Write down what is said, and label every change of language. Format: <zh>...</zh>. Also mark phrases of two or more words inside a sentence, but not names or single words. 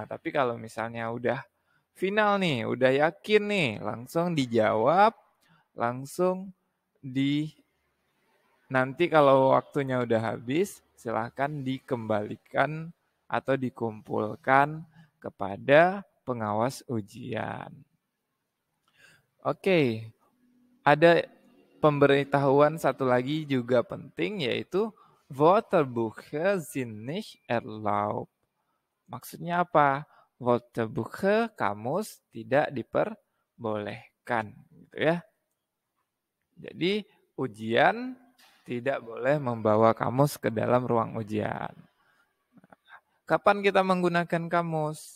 <id>Tapi kalau misalnya udah final nih, udah yakin nih, langsung dijawab, langsung nanti kalau waktunya udah habis, silahkan dikembalikan atau dikumpulkan kepada pengawas ujian. Oke, ada pemberitahuan satu lagi juga penting, yaitu</id> <de>Wörterbuche sind nicht erlaubt.</de> <id>Maksudnya apa? Wörterbuche, kamus, tidak bolehkan, gitu ya. Jadi ujian tidak boleh membawa kamus ke dalam ruang ujian. Kapan kita menggunakan kamus?</id>